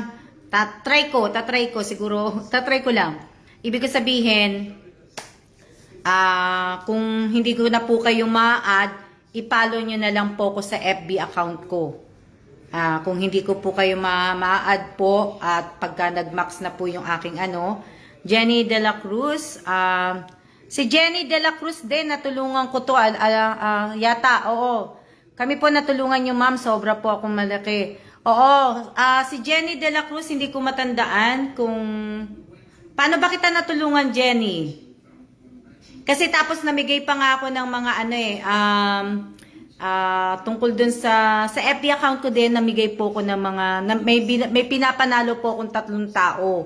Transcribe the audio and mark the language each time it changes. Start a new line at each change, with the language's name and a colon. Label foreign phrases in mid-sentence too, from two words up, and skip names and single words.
Filipino: Tatry ko siguro, tatry ko lang. Ibig ko sabihin, kung hindi ko na po kayo ma-add, i-follow nyo na lang po ko sa FB account ko. Kung hindi ko po kayo ma-add po at pagka nag-max na po yung aking Jenny De La Cruz. Si Jenny De La Cruz din, natulungan ko to yata, oo. Kami po natulungan nyo, ma'am, sobra po akong malaki. Oo, si Jenny De La Cruz, hindi ko matandaan kung paano ba kita natulungan, Jenny? Kasi tapos namigay pa nga ako ng mga tungkol dun sa FB account ko din, namigay po ko ng mga, may pinapanalo po akong 3 tao.